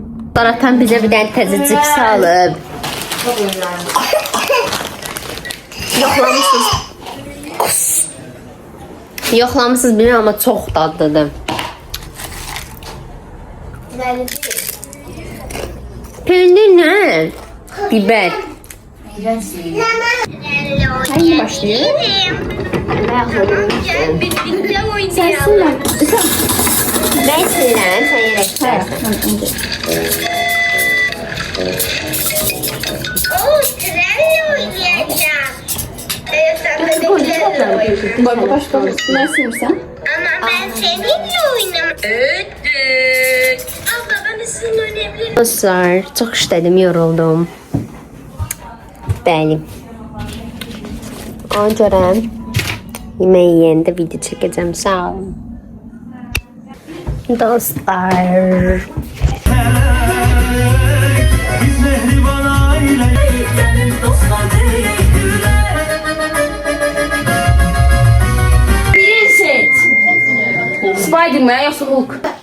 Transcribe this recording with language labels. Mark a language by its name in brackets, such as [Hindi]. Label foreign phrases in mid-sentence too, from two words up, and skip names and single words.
[Azerbaijani] Zaratan bizə bir dənə təzə cips alıb. Yoxlamışsınız. Yoxlamışsınız bilmirəm, amma çox dadlıdır. Pendir nə? Biber. [Turkish] Hangi başlıyor? Sensinler. Ben sinirlenen, sen yerek istersen. Oo, trenle oynayacağım. Bak başka ne istersen? Ama ben seninle oynamam. Evet. Abla ben de sizinle oynayabilirim. [Azerbaijani] Dostlar, çok işlədim, yoruldum. Bəli. Ona görə yemək yeyəndə video çəkəcəm, sağ olun. Dostlar. [Turkish] Spider-Man yoksa Hulk.